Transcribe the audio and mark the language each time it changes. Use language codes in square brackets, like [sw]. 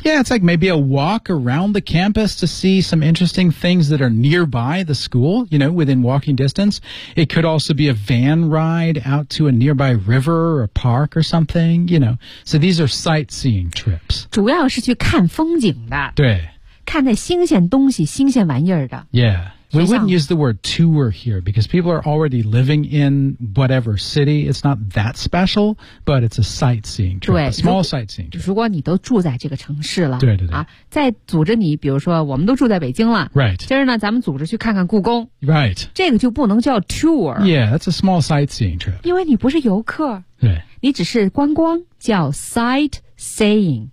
[en] yeah, it's like maybe a walk around the campus to see some interesting things that are nearby the school you know, within walking distance it could also be a van ride out to a nearby river or a park or something you know, so these are sightseeing trips [zh] 主要是去看风景的对看那新鲜东西新鲜玩意儿的 [en] Yeah We wouldn't use the word tour here Because people are already living in whatever city It's not that special But it's a sightseeing trip [zh] 对 [en] A small sightseeing trip [zh] 如果你都住在这个城市了对对对、啊、再组织你比如说我们都住在北京了 [en] Right [zh] 今儿呢咱们组织去看看故宫 [en] Right [zh] 这个就不能叫 tour [en] Yeah, that's a small sightseeing trip [zh] 因为你不是游客对你只是观光叫 sightseeing、